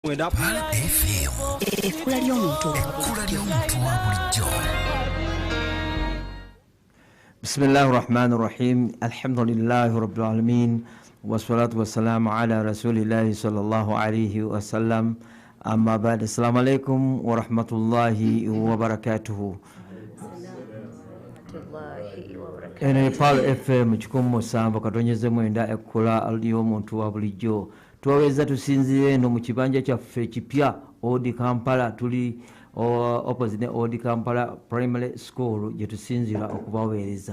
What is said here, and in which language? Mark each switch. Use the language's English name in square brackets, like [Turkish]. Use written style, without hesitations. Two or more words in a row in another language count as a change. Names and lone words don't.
[Ganda] Ekkula ly'omuntu wa bulijjo. [Arabic] بسم الله الرحمن الرحيم. الحمد لله رب العالمين. والصلاة والسلام على رسول الله صلى الله عليه وسلم. أما بعد. السلام عليكم ورحمة الله وبركاته. [Ganda] Ene Palo FM chikumu samba katonyeze mwenda ekkula ly'omuntu wa bulijjo. Twaweza tusinzire no mu kibanja kyaffe kipya Old Kampala, tuli opposite Old Kampala Primary School gye tusinzira okubaweereza.